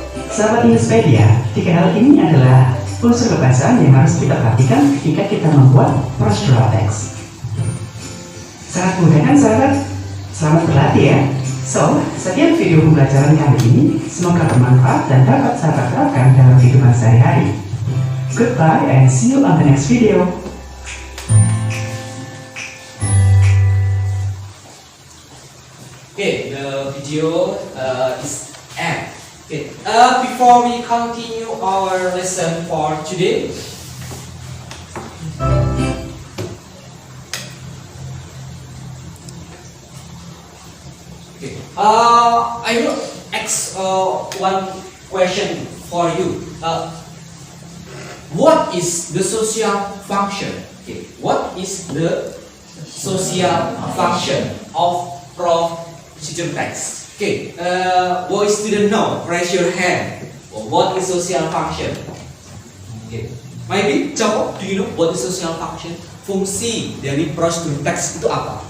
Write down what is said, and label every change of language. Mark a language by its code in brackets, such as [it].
[id] Sahabat Innispedia, tiga hal ini adalah unsur kebahasaan yang harus kita perhatikan ketika kita membuat procedural text. Sangat mudah kan sahabat? Selamat berlatih ya. So, sekian video pembelajaran kali ini. Semoga bermanfaat dan dapat sahabat terapkan dalam kehidupan sehari-hari. [en] Goodbye and see you on the next video. Okay, the video is end. Okay, before we continue our lesson for today, okay, I will ask one question for you. What is the social function? Okay, what is the social function of procedural text? Okay, boys didn't know. Raise your hand. What is social function? Okay, maybe Joko, do you know what is social function? [id] Fungsi dari procedural text itu apa?